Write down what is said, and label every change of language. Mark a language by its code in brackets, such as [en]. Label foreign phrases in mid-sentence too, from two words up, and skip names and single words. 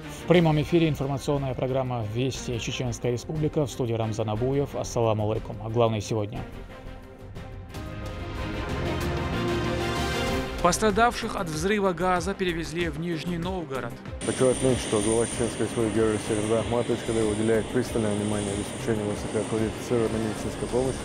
[ru] В прямом эфире информационная программа «Вести Чеченская Республика», в студии Рамзан Абуев. [ar] السلام عليكم. [ru] А главное сегодня. Пострадавших от взрыва газа перевезли в Нижний Новгород. Хочу отметить, что глава Чеченской Республики Георгий Середа Ахматович, когда уделяет пристальное внимание обеспечению высококвалифицированной медицинской помощи.